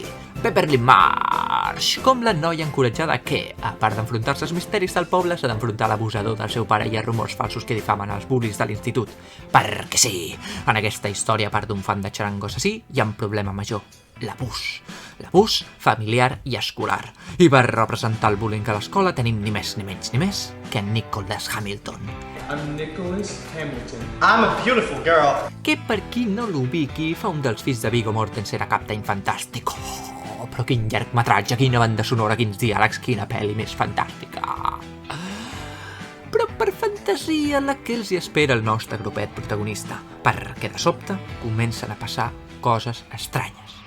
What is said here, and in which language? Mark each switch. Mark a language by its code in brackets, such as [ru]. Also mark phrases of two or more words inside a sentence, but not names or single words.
[ca] Beverly Marsh, com la noia encoratjada que, a part d'enfrontar-se als misteris del poble, s'ha d'enfrontar a l'abusador del seu pare i a rumors falsos que difamen els bullies de l'institut. Perquè sí, en aquesta història, a part d'un fan de xarango assassí, hi ha un problema major. L'abús familiar i escolar. I per representar el bullying a l'escola tenim ni més ni menys que en Nicholas Hamilton. [en] I'm Nicholas Hamilton. I'm a beautiful girl. [ca] Que per qui no l'ubiqui fa un dels fills de Viggo Mortensen a Captain Fantastic. Però quin llargmetratge, quina banda sonora, quins diàlegs, quina pel·li més fantàstica. Però per fantasia la que els hi espera el nostre grupet protagonista, perquè de sobte comencen a passar coses estranyes.